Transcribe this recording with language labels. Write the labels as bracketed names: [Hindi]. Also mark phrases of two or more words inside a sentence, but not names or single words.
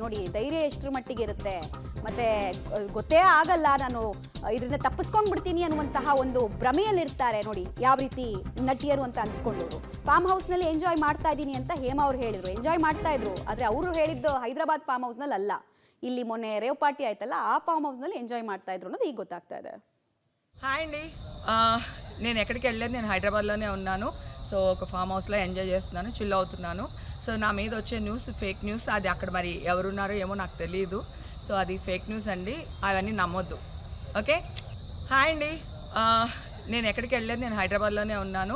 [Kannada] ನೋಡಿ ಧೈರ್ಯ ಎಷ್ಟರ ಮಟ್ಟಿಗೆ ಇರುತ್ತೆ, ಮತ್ತೆ ಗೊತ್ತೇ ಆಗಲ್ಲ, ನಾನು ಇದರಿಂದ ತಪ್ಪಿಸ್ಕೊಂಡು ಬಿಡ್ತೀನಿ ಅನ್ನುವಂತಹ ಒಂದು ಭ್ರಮೆಯಲ್ಲಿರ್ತಾರೆ. ನೋಡಿ ಯಾವ ರೀತಿ ನಟಿಯರು ಅಂತ ಅನ್ಸ್ಕೊಂಡವರು. ಫಾರ್ಮ್ ಹೌಸ್ನಲ್ಲಿ ಎಂಜಾಯ್ ಮಾಡ್ತಾ ಇದ್ದೀನಿ ಅಂತ ಹೇಮಾ ಅವ್ರು ಹೇಳಿದ್ರು. ಎಂಜಾಯ್ ಮಾಡ್ತಾ ಇದ್ರು, ಆದರೆ ಅವರು ಹೇಳಿದ್ದು ಹೈದರಾಬಾದ್ ಫಾರ್ಮ್ ಹೌಸ್ನಲ್ಲಿ ಅಲ್ಲ, ಇಲ್ಲಿ ಮೊನ್ನೆ [English] rave party [Kannada] ಆಯ್ತಲ್ಲ ಆ ಫಾರ್ಮ್ ಹೌಸ್ನಲ್ಲಿ ಎಂಜಾಯ್ ಮಾಡ್ತಾ ఇದ್ರು ಅನ್ನೋದು ಈಗ ಗೊತ್ತಾಗ್ತಾ ಇದೆ. [Telugu] హాయ్ అండి, నేను ఎక్కడికి వెళ్ళలేదు, నేను హైదరాబాద్లోనే ఉన్నాను. సో ఒక ఫామ్ హౌస్లో ఎంజాయ్ చేస్తున్నాను, చిల్ అవుతున్నాను. సో నా మీద వచ్చే న్యూస్ [English] fake news, [Telugu] అది అక్కడ మరి ఎవరున్నారో ఏమో నాకు తెలియదు. సో అది [English] fake news [Telugu] అండి, అవన్నీ నమ్మొద్దు. ఓకే. హాయ్ అండి, నేను ఎక్కడికి వెళ్ళలేదు, నేను హైదరాబాద్లోనే ఉన్నాను.